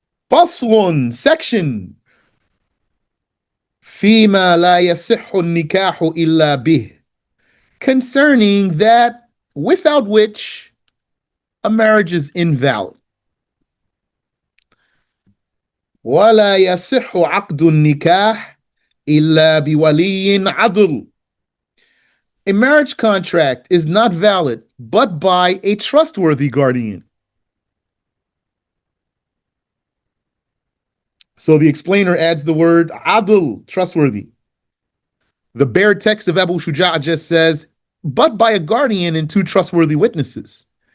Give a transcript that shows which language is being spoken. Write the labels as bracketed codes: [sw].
[en] فصل, section, [ar] فيما لا يصح النكاح إلا به, [en] concerning that without which a marriage is invalid. [ar] ولا يصح عقد النكاح إلا بولي عدل. [en] A marriage contract is not valid but by a trustworthy guardian. So the explainer adds the word adl, trustworthy. The bare text of Abu Shuja just says, but by a guardian and two trustworthy witnesses.